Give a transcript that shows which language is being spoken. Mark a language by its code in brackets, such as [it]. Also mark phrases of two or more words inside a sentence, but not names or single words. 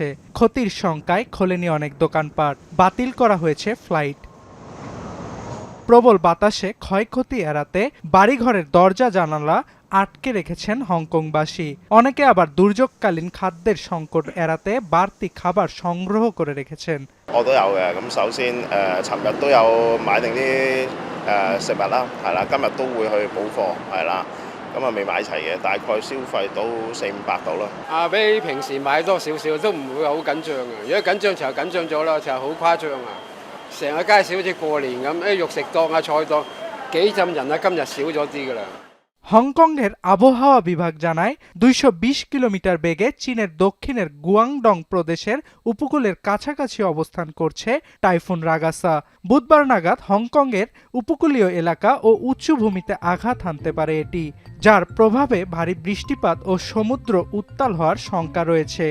[bn] ক্ষতির শঙ্কায় খোলেনি অনেক দোকানপাট, বাতিল করা হয়েছে ফ্লাইট। প্রবল বাতাসে ক্ষয়ক্ষতি এড়াতে বাড়িঘরের দরজা জানালা আটকে রেখেছেন হংকংবাসী। অনেকে আবার দুর্যোগকালীন খাদ্যের সংকট এড়াতে বাড়তি খাবার সংগ্রহ করে রেখেছেন। [yue] 我都有嘅，咁首先尋日都有買定啲食物啦，係啦，今日都會去補貨，係啦，咁啊未買齊嘅，大概消費到400-500度啦。比平時買多少少都唔會好緊張嘅，如果緊張就緊張咗啦，就好誇張啊！成個街市好似過年咁，肉食檔啊、菜檔幾浸人啊，今日少咗啲㗎啦。 [bn] হংকংয়ের আবহাওয়া বিভাগ জানায় ২২০ কিলোমিটার বেগে চীনের দক্ষিণের গুয়াংডং প্রদেশের উপকূলের কাছাকাছি অবস্থান করছে টাইফুন রাগাসা। বুধবার নাগাদ হংকংয়ের উপকূলীয় এলাকা ও উচ্চভূমিতে আঘাত হানতে পারে এটি, যার প্রভাবে ভারী বৃষ্টিপাত ও সমুদ্র উত্তাল হওয়ার শঙ্কা রয়েছে।